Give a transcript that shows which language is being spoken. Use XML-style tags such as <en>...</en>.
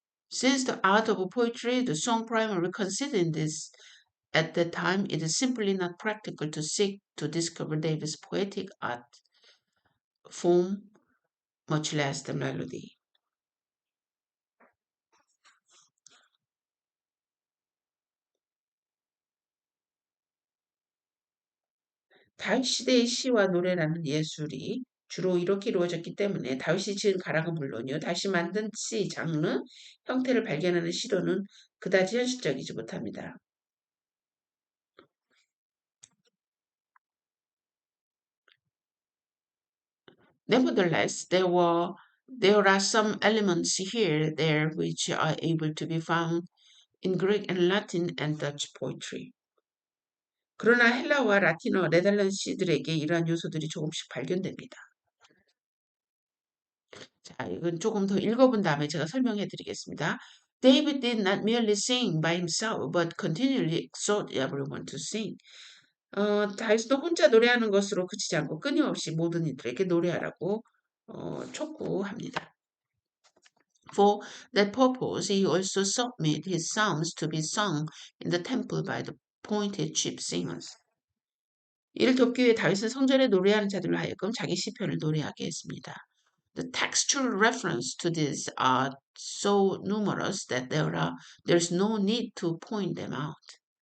<en>Since the art of poetry, the song primarily consisted in this, at that time it is simply not practical to seek to discover David's poetic art form, much less the melody.</en> <ko>다윗 시대의 시와 노래라는 예술이 주로 이렇게 이루어졌기 때문에 다윗이 지은 가락은 물론이요. 다시 만든 시 장르, 형태를 발견하는 시도는 그다지 현실적이지 못합니다.</ko> <en>Nevertheless, there are some elements here there which are able to be found in Greek and Latin and Dutch poetry.</en> <ko>그러나 헬라와 라틴어, 네덜란드 시들에게 이러한 요소들이 조금씩 발견됩니다. 자, 이건 조금 더 읽어본 다음에 제가 설명해 드리겠습니다.</ko> <en>David did not merely sing by himself, but continually exhorted everyone to sing.</en> <ko>다윗도 혼자 노래하는 것으로 그치지 않고 끊임없이 모든 이들에게 노래하라고 촉구합니다.</ko> <en>For that purpose, he also submitted his psalms to be sung in the temple by the appointed chief singers.</en> <ko>이를 돕기 위해 다윗은 성전에 노래하는 자들로 하여금 자기 시편을 노래하게 했습니다.</ko> <en>The textual reference to this are so numerous that there's no need to point them out.</en>